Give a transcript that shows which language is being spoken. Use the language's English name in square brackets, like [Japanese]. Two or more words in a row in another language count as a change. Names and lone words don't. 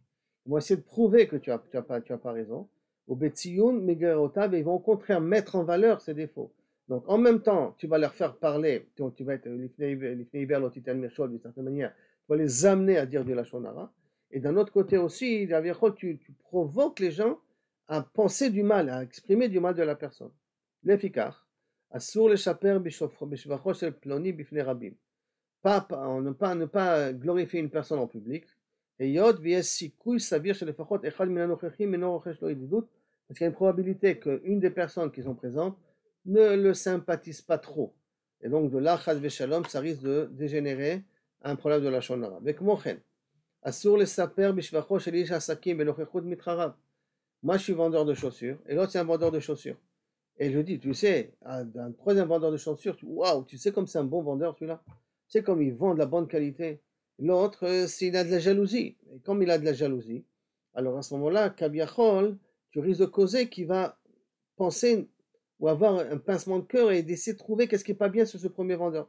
[French] Ils vont essayer de prouver que tu as pas raison. Et ils vont au contraire mettre en valeur ses défauts. Donc en même temps, tu vas leur faire parler, donc tu vas être d'une certaine manière, tu vas les amener à dire du [Hebrew] לשון הרע. [French] Et d'un autre côté aussi, tu provoques les gens à penser du mal, à exprimer du mal de la personne. L'efficace. [Hebrew] Asur לשפר בשבחו של פלוני בפני רבים. [French] Ne pas glorifier une personne en public. [Hebrew] היות ויש סיכוי סביר שלפחות אחד מן הנוכחים אינו רוחש לו ידידות, [French] parce qu'il y a une probabilité qu'une des personnes qui sont présentes ne le sympathise pas trop. Et donc de là, [Hebrew] חס ושלום, [French] ça risque de dégénérer un problème de [Hebrew] לשון הרע. וכמו כן, אסור לספר בשבחו של איש עסקים בנוכחות מתחריו. [French] Moi, je suis vendeur de chaussures, et l'autre, c'est un vendeur de chaussures. Et je dis, tu sais, un troisième vendeur de chaussures, waouh, tu sais comme c'est un bon vendeur celui-là. Tu sais comme il vend de la bonne qualité. L'autre, il a de la jalousie. Et comme il a de la jalousie, alors à ce moment-là, kabiachol, tu risques de causer qu'il va penser ou avoir un pincement de cœur et d'essayer de trouver qu'est-ce qui n'est pas bien sur ce premier vendeur.